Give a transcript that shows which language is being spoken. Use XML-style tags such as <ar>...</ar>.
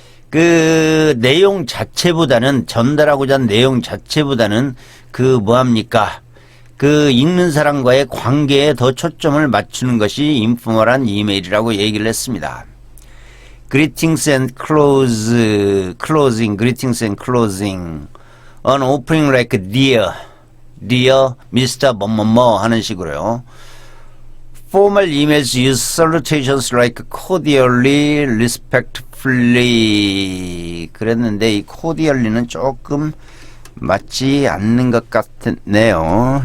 <ko>그 내용 자체보다는, 전달하고자 하는 내용 자체보다는 그 뭐합니까? 그 읽는 사람과의 관계에 더 초점을 맞추는 것이 인포멀한 이메일이라고 얘기를 했습니다.</ko> <en>Greetings and closing, greetings and closing. An opening like dear, Mr.</en> <ko>뭐뭐뭐 하는 식으로요.</ko> <en>Formal emails use salutations like cordially, respectfully.</en> <ko>그랬는데 이 cordially는 조금 맞지 않는 것 같네요.</ko>